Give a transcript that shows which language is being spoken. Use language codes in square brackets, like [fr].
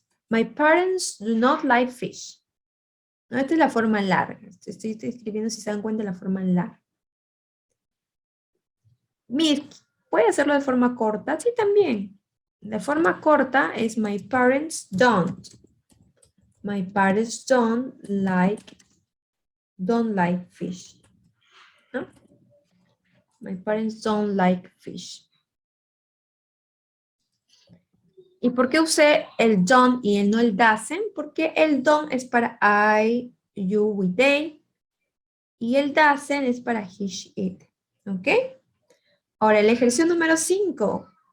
[en] My parents do not like fish. [es] ¿No? Esta es la forma larga. Estoy escribiendo, si se dan cuenta, la forma larga. ¿Puede hacerlo de forma corta? Sí, también. De forma corta es [en] my parents don't. My parents don't like fish. ¿No? My parents don't like fish. [es] ¿Y por qué usé el don't y no el doesn't? Porque el don't es para I, you, we, they. Y el doesn't es para he, she, it. ¿Ok? Ahora, el ejercicio número 5.